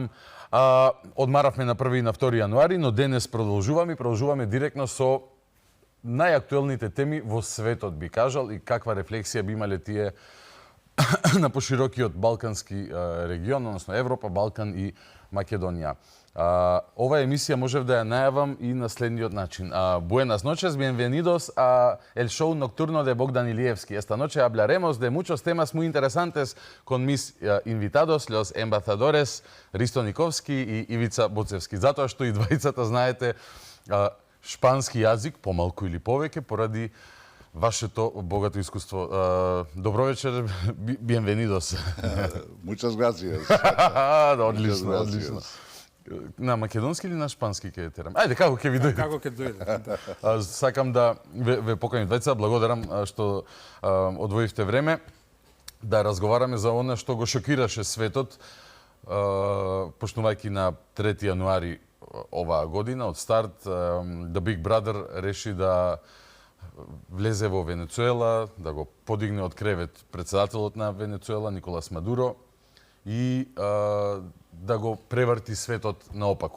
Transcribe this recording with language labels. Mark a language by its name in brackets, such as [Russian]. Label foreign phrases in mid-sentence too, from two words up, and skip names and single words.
[Macedonian] Одмаравме на 1 и на 2 јануари, но денес продолжуваме директно со најактуелните теми во светот, би кажал, и каква рефлексија би имале тие на поширокиот балкански регион, односно Европа, Балкан и Македонија. Ова емисија можев да ја најавам и на следниот начин. [Spanish] Buenas noches, bienvenidos a el show nocturno de Bogdan Ilievski. Esta noche hablaremos de muchos temas muy interesantes con mis invitados, los embajadores Risto Nikovski и Ивица Боцевски. [Macedonian] Затоа што и двајцата знаете шпански јазик, помалку или повеќе, поради вашето богато искуство. Добро вечер, [Spanish] bienvenidos. Muchas gracias. [Macedonian] Одлично, одлично. На македонски или на шпански ќе терам? Ајде, како ќе ви дојде? Како ќе дојде. Сакам да ве поканим двајца, благодарам што одвоивте време да разговараме за она што го шокираше светот, почнувајќи на 3 јануари оваа година, од старт, [English] The Big Brother [Macedonian] реши да влезе во Венецуела, да го подигне од кревет председателот на Венецуела, Николас Мадуро, и да го преврти светот наопаку.